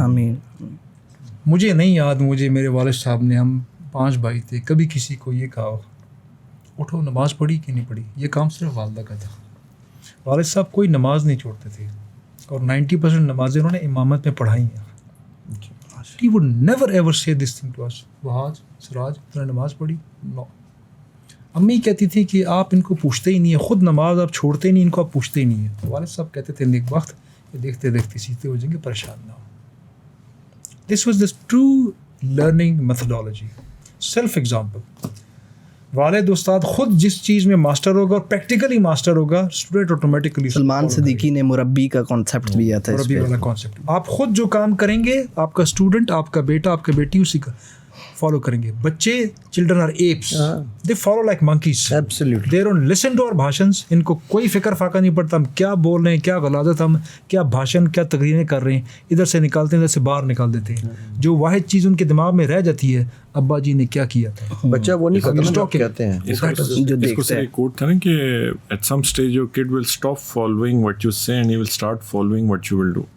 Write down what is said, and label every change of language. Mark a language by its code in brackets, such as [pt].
[ur] آمین. مجھے نہیں یاد مجھے میرے والد صاحب نے, ہم 5 بھائی تھے, کبھی کسی کو یہ کہا اٹھو نماز پڑھی کہ نہیں پڑھی. یہ کام صرف والدہ کا تھا. والد صاحب کوئی نماز نہیں چھوڑتے تھے اور 90% نمازیں انہوں نے امامت میں پڑھائی ہیں. [en] He would never ever say this thing to us. [ur] Wahaj سراج تم نے نماز پڑھی؟ [en] No. [ur] امی کہتی تھی کہ آپ ان کو پوچھتے ہی نہیں ہیں, خود نماز آپ چھوڑتے ہی نہیں, ان کو آپ پوچھتے ہی نہیں ہیں. والد صاحب کہتے تھے ایک وقت دیکھتے دیکھتے سیکھتے ہو جائیں گے, پریشان نہ ہو. [en] This was this true learning methodology. Self example. [ur] والد استاد خود جس چیز میں ماسٹر ہوگا اور پریکٹیکلی ماسٹر ہوگا, اسٹوڈنٹ آٹومیٹکلی. سلمان صدیقی نے مربی کا کانسیپٹ دیا تھا. مربی والا کانسیپٹ. آپ خود جو کام کریں گے آپ کا اسٹوڈنٹ, آپ کا بیٹا, آپ کا بیٹی اسی کا. فالو کریں گے. [en] بچے children are apes, they follow like monkeys. Absolutely. They don't listen to our bhashans. [ur] ان کو کوئی فکر فاقہ نہیں پڑتا ہم کیا بول رہے ہیں, کیا غلاظت, ہم کیا بھاشن, کیا تقریریں کر رہے ہیں, ادھر سے نکالتے ہیں, ادھر سے باہر نکال دیتے ہیں. جو واحد چیز ان کے دماغ میں رہ جاتی ہے, ابا جی نے کیا کیا تھا. بچہ وہ نہیں کرتا جو کہتے ہیں. اس کو سر ایک کوٹ تھا نا کہ [en] At some stage your kid will stop following what you say and he will start following what you will do.